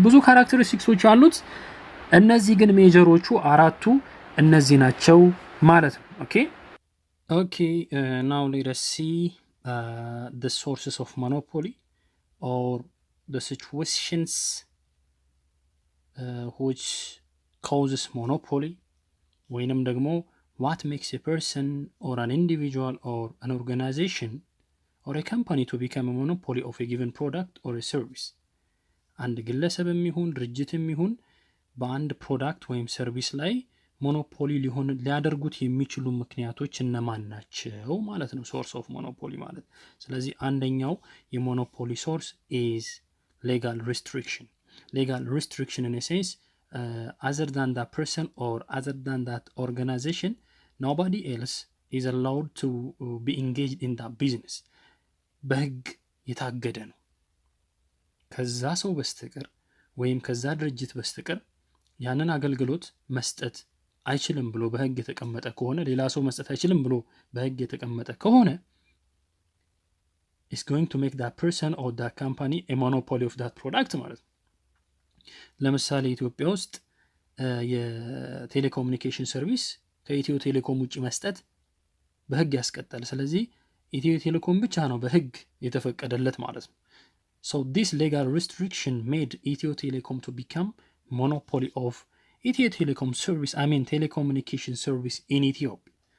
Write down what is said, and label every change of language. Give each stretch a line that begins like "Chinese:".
Amharic: ብዙ characteristicsዎች አሉት። እነዚህ ግን ሜጀሮቹ አራቱ እነዚህ ናቸው ማለት ነው።
English: okay, now let us see the sources of monopoly or the situations which causes monopoly,
Amharic: ወይንም ደግሞ
English: what makes a person or an individual or an organization or a company to become a monopoly of a given product or a service.
Amharic: አንድ ግለሰብም ይሁን ድርጅትም ይሁን በአንድ ፕሮዳክት ወይም ሰርቪስ ላይ ሞኖፖሊ ሊያደርጉት የሚችሉ ምክንያቶች እነማን ናቸው ማለት ነው ሶርስ ኦፍ ሞኖፖሊ ማለት። ስለዚህ አንደኛው የሞኖፖሊ ሶርስ
English: is legal restriction. Legal restriction in a sense, other than that person or other than that organization, nobody else is allowed to be engaged in that business.
Amharic: በህግ የታገደ ነው። ከዛ ሰው በስተቀር ወይም ከዛ ድርጅት በስተቀር ያንን አገልግሎት መስጠት አይችልም ብሎ በህግ የተቀመጠ ከሆነ፣ ሌላ ሰው መስጠት አይችልም ብሎ በህግ የተቀመጠ ከሆነ
English: is going to make that person or that company a monopoly of that product
Amharic: ማለት ነው። ለምሳሌ ኢትዮጵያ ውስጥ የቴሌኮሙኒኬሽን ሰርቪስ ከኢትዮ ቴሌኮም ውጭ መስጠት በህግ ያስቀጣል። ስለዚህ ኢትዮ ቴሌኮም ብቻ ነው በህግ የተፈቀደለት ማለት ነው።
English: So this legal restriction made Ethio Telecom to become monopoly of Ethio Telecom service, telecommunication service in Ethiopia.